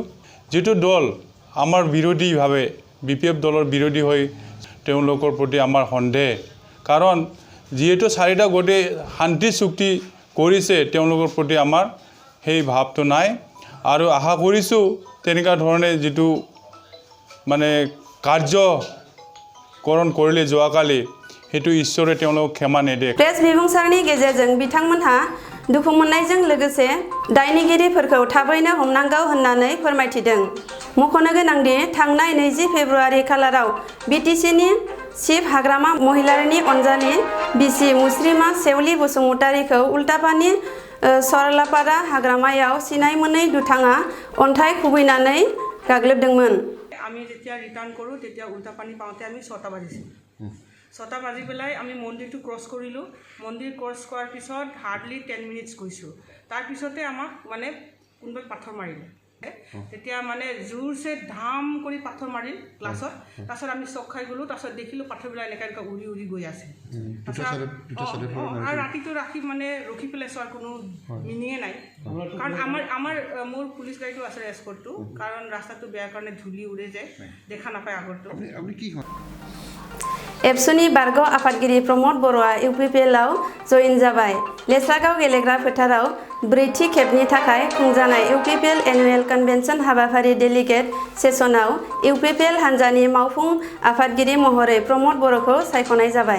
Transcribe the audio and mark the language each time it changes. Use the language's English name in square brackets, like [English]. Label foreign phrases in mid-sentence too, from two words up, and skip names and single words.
[Assamese] যিটো দল আমাৰ বিৰোধীভাৱে বিপিএফ দলৰ বিৰোধী হৈ তেওঁলোকৰ প্ৰতি আমাৰ সন্দেহ, কাৰণ যিহেতু চাৰিটা গোটে শান্তি চুক্তি কৰিছে তেওঁলোকৰ প্ৰতি আমাৰ সেই ভাৱটো নাই আৰু আশা কৰিছোঁ তেনেকুৱা ধৰণে যিটো মানে কাৰ্যকৰণ কৰিলে যোৱাকালি সেইটো ঈশ্বৰে তেওঁলোকক ক্ষমা নেদে। [Bodo] প্ৰেছ বিবুংসাरनि गेजेरजों बिथांमोनहा दुखु मोननायजों लोगोसे दायनिगिरिफोरखौ थाबैनो हमनांगौ होननानै फोरमायथिदों। मख'नो गोनांदि थांनाय 20 फेब्रुआरि खालाराव बिटिसिनि चिफ हाग्रामा महिलारिनि अनजालि बिसि मुस्रिमा सेवली बसुमतारीखौ उल्टापानि सरलापारा हाग्रामायाव सिनाय मोनै दुथाङा अन्थाइ खुबैनानै गाग्लोबदोंमोन। [Assamese] আমি যেতিয়া ৰিটাৰ্ণ কৰোঁ তেতিয়া উল্টা পানী পাওঁতে আমি 6টা বাজিছিল। 6টা বাজি পেলাই আমি মন্দিৰটো ক্ৰছ কৰিলোঁ। মন্দিৰ ক্ৰছ কৰাৰ পিছত হাৰ্ডলি 10 মিনিটছ গৈছোঁ। তাৰপিছতে আমাক মানে কোনোবাই পাথৰ মাৰিলে। তেতিয়া মানে জোৰছে ধাম কৰি পাথৰ মাৰিল ক্লাছত। তাৰপিছত আমি চক খাই গ'লোঁ। তাৰপিছত দেখিলোঁ পাথৰবিলাক এনেকৈ উৰি উৰি গৈ আছে। আৰু ৰাতিটো ৰাখি মানে ৰখি পেলাই চোৱাৰ কোনো মিনিঙে নাই, কাৰণ মোৰ পুলিচ গাড়ীটো আছে এস্কৰ্টটো, কাৰণ ৰাস্তাটো বেয়া কাৰণে ধূলি উৰে যায়, দেখা নাপায় আগৰটো। [Bodo] एबसुनि बारग' आफादगिरि प्रमद बर'आ इउपिपिएलआव जयेन जाबाय। लेस्रागाव गेलेग्रा फोथाराव ब्रैथि खेबनि थाखाय खुंजानाय इउपिपिएल एनुवेल कन्वेन्शन हाबाफारि डेलिगेट सेसनाव इउपिपिएल हान्जानि मावफुं आफादगिरि महरै प्रमद बर'खौ सायख'नाय जाबाय।